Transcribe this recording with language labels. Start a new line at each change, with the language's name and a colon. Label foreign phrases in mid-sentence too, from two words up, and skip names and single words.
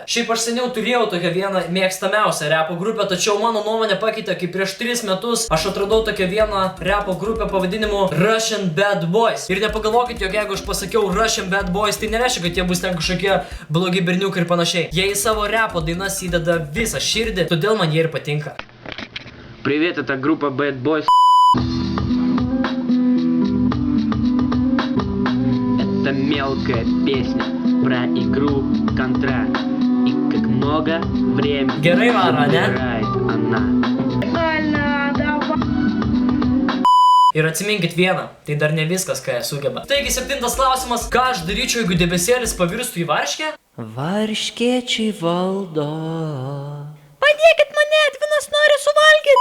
Lithuanian: Šiaip aš seniau turėjau tokią vieną mėgstamiausią repo grupę, tačiau mano nuomonė pakeitė, kai prieš 3 metus aš atradau tokią vieną repo grupę pavadinimu Russian Bad Boys. Ir nepagalvokit, jog jeigu aš pasakiau Russian Bad Boys, tai nereiškia, kad jie bus ten kažkokie blogi berniukai ir panašiai. Jie į savo repo dainas įdeda visą širdį, todėl man jie ir patinka.
Russian: Привет, это группа Bad Boys. Это мелкая песня про игру Контра. И как много времени
Lithuanian: Gerai varo, ne?
Russian: забирает она.
Lithuanian: Ir atsiminkit vieną, tai dar ne viskas, ką jie sugeba. Taigi 7 klausimas. Ką aš daryčiau, jeigu debesėlis pavirstų į varškę? Varškėčiai valdo. Padėkit mane, Edvinas nori suvalgyti.